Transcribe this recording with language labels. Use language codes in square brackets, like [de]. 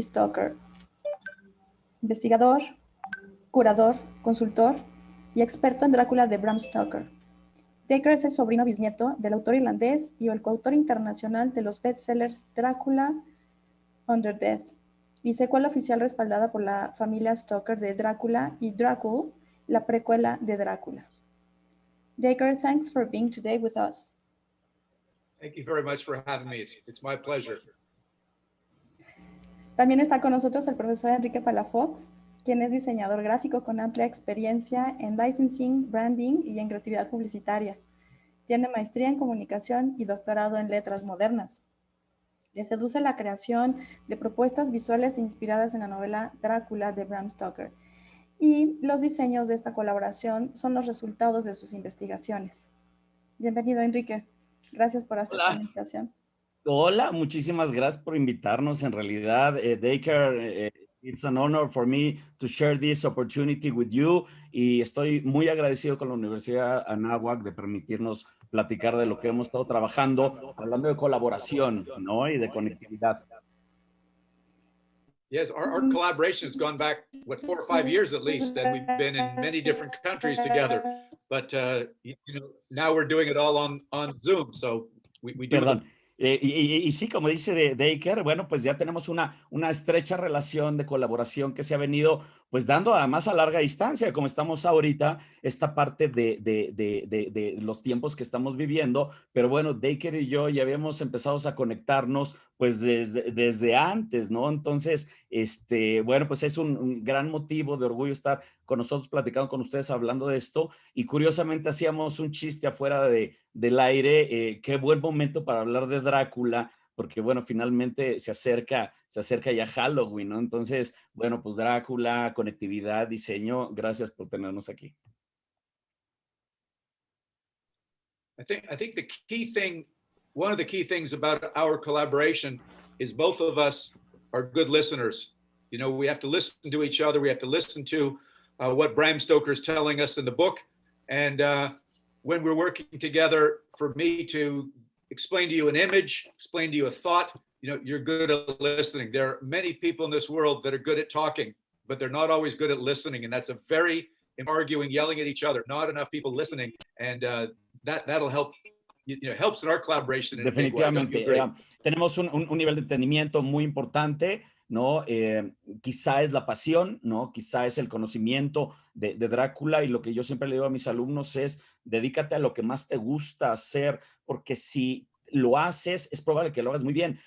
[es] Stocker, investigador, curador, consultor y experto en Drácula de Bram Stoker. Dacre es el sobrino bisnieto del autor irlandés y el coautor internacional de los bestsellers Drácula Under Death y secuela oficial respaldada por la familia Stoker de Drácula y Drácula, la precuela de Drácula. [en] Dacre, thanks for being today with us. Thank you very much for having me. It's my pleasure. [es] También está con nosotros el profesor Enrique Palafox, quien es diseñador gráfico con amplia experiencia en licensing, branding y en creatividad publicitaria. Tiene maestría en comunicación y doctorado en letras modernas. Le seduce la creación de propuestas visuales inspiradas en la novela Drácula de Bram Stoker. Y los diseños de esta colaboración son los resultados de sus investigaciones. Bienvenido, Enrique. Gracias por aceptar la invitación. Hola, muchísimas gracias por invitarnos. En realidad, Dacre, [en] it's an honor for me to share this opportunity with you [es] y estoy muy agradecido con la Universidad Anáhuac de permitirnos platicar de lo que hemos estado trabajando, hablando de colaboración, ¿no? Y de conectividad. [en] Yes, our collaboration has gone back, what, 4 or 5 years at least, and we've been in many different countries together. But now we're doing it all on Zoom, so we do. [es] Perdón. Y sí, como dice Dacre, bueno, pues ya tenemos una estrecha relación de colaboración que se ha venido pues dando además a larga distancia, como estamos ahorita, esta parte de los tiempos que estamos viviendo, pero bueno, Dacre y yo ya habíamos empezado a conectarnos pues desde antes, ¿no? Entonces, bueno, pues es un gran motivo de orgullo estar con nosotros platicando con ustedes hablando de esto y curiosamente hacíamos un chiste afuera del aire, qué buen momento para hablar de Drácula, porque bueno, finalmente se acerca ya Halloween, ¿no? Entonces, bueno, pues Drácula, conectividad, diseño, gracias por tenernos aquí. [en] I think the key thing, one of the key things about our collaboration is both of us are good listeners. You know, we have to listen to each other. We have to listen to what Bram Stoker is telling us in the book. And when we're working together, for me to explain to you an image, explain to you a thought, you know, you're good at listening. There are many people in this world that are good at talking, but they're not always good at listening. And that's a very arguing, yelling at each other, not enough people listening. And that'll help, you know, helps in our collaboration. [es] Definitivamente. Tenemos un nivel de entendimiento muy importante, ¿no? Quizá es la pasión, ¿no? Quizá es el conocimiento de Drácula y lo que yo siempre le digo a mis alumnos es dedícate a lo que más te gusta hacer, porque si lo haces, es probable que lo hagas muy bien.